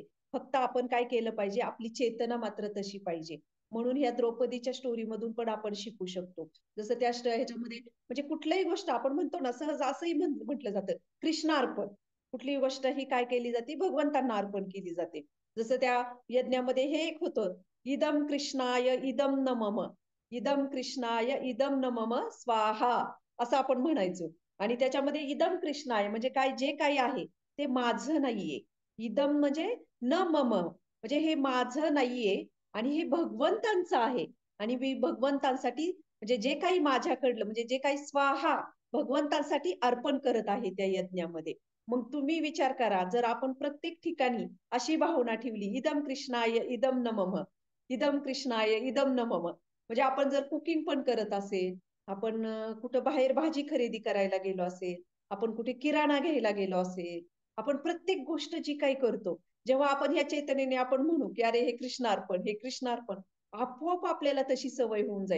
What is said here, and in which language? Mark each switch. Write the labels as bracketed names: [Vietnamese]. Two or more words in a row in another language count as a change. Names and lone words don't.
[Marathi] फक्त आपण काय केलं पाहिजे, आपली चेतना मात्र तशी पाहिजे. म्हणून या द्रौपदीच्या स्टोरी मधून पण आपण शिकू शकतो. जसं त्या ह्याच्यामध्ये म्हणजे कुठल्याही गोष्ट आपण म्हणतो ना, सहज असंही म्हटलं जातं कृष्णार्पण. कुठलीही गोष्ट ही काय केली जाते, भगवंतांना अर्पण केली जाते. जसं त्या यज्ञामध्ये हे एक होतं, [Sanskrit] इदम कृष्णाय इदम न मम, इदम कृष्णाय इदम न मम स्वाहा, [Marathi] असं आपण म्हणायचो. आणि त्याच्यामध्ये [Sanskrit] इदम कृष्णाय [Marathi] म्हणजे काय, जे काही आहे ते माझं नाहीये. इदम म्हणजे [Sanskrit] न मम [Marathi] म्हणजे हे माझं नाहीये आणि हे भगवंतांचं आहे. आणि मी भगवंतांसाठी म्हणजे जे काही माझ्याकडलं म्हणजे जे काही स्वाहा भगवंतांसाठी अर्पण करत आहे त्या यज्ञामध्ये. मग तुम्ही विचार करा, जर आपण प्रत्येक ठिकाणी अशी भावना ठेवली, [Sanskrit] इदम कृष्णाय इदम न मम, इदम कृष्णाय इदम न मम, [Marathi] म्हणजे आपण जर कुकिंग पण करत असेल, आपण कुठं बाहेर भाजी खरेदी करायला गेलो असेल, आपण कुठे किराणा घ्यायला गेलो असेल, आपण प्रत्येक गोष्ट जी काही करतो, जेव्हा आपण ह्या चैतन्याने आपण म्हणू की अरे हे कृष्णार्पण, हे कृष्णार्पण, आपोआप आपल्याला तशी सवय होऊन जाईल.